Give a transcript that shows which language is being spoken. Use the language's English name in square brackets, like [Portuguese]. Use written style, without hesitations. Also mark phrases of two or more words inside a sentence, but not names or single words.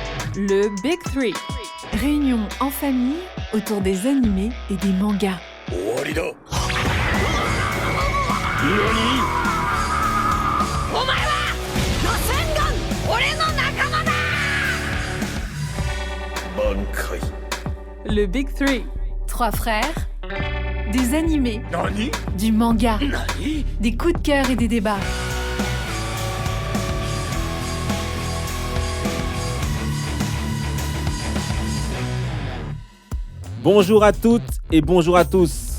[French] Le Big Three. Réunion en famille autour des animés et des mangas. [Japanese] 終わりだ。お前はロセンガン俺の仲間だ。満開。 [French] Le Big Three. 3 frères, des animés, [Japanese] 何？ [French] du manga, [Japanese] 何？ [French] des coups de cœur et des débats. Bonjour à toutes et bonjour à tous.